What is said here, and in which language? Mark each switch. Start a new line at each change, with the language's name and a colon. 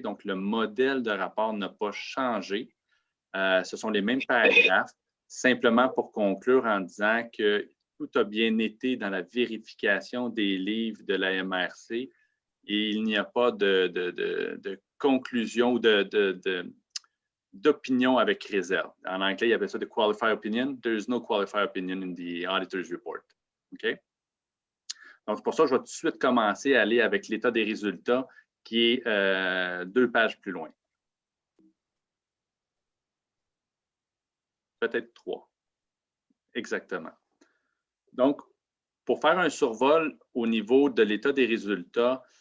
French: Donc, le modèle de rapport n'a pas changé. Ce sont les mêmes paragraphes, simplement pour conclure en disant que tout a bien été dans la vérification des livres de la MRC et il n'y a pas de conclusion ou d'opinion avec réserve. En anglais, il y avait ça de qualified opinion.
English: There is no qualified opinion in the auditor's report. OK?
French: Donc, pour ça, je vais tout de suite commencer à aller avec l'état des résultats qui est 2 pages plus loin. Peut-être 3. Exactement. Donc, pour faire un survol au niveau de l'état des résultats,